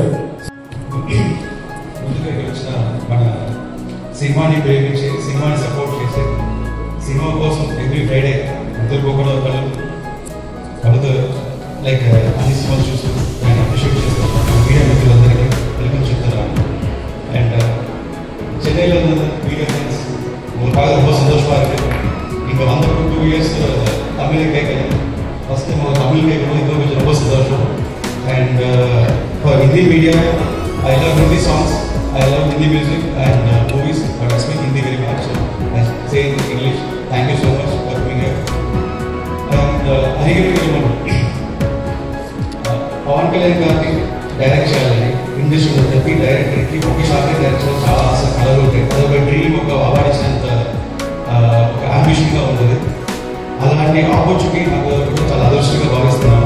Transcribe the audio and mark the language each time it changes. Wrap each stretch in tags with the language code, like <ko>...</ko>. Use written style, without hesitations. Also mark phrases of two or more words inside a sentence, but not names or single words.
<te>ముందుగా వచ్చిన మన సినిమాని ప్రేమించి సినిమాని సపోర్ట్ చేసి సినిమా కోసం</te> <en>every Friday</en> <te>నిద్రపోకుండా వాళ్ళతో లైక్ అన్ని సినిమాలు చూస్తూ నేను అప్రిషియేట్ చేస్తాను. మీడియా మిత్రులందరికీ వెల్కమ్ చెప్తున్నాను. అండ్ చెన్నైలో ఉన్న</te> <en>media friends</en> <te>బాగా</te> <ta>ரொம்ப சந்தோஷமா இருக்கு. இங்கே வந்த 2 years தமிழ் கேட்கல.</ta> <en>first time</en> <ta>தமிழ் கேட்கணும், இது கொஞ்சம் ரொம்ப சந்தோஷம்.</ta> <en>and for Hindi media I love Hindi songs, I love Hindi music and movies, but I speak Hindi very much. So I say in English, thank you so much for being here.</en> <te>And పవన్ కళ్యాణ్ గారికి డైరెక్ట్ చేయాలని ఇండస్ట్రీలో ప్రతి డైరెక్టర్కి ఒకేసారి డైరెక్షన్ చాలా ఆశ కళలు ఉంటాయి. అదొక డ్రీమ్, ఒక అవార్డు ఇచ్చినంత ఒక అంబిషన్గా ఉంటుంది. అలాంటి ఆపర్చునిటీ నాకు చాలా అదృష్టంగా భావిస్తున్నాను.</te>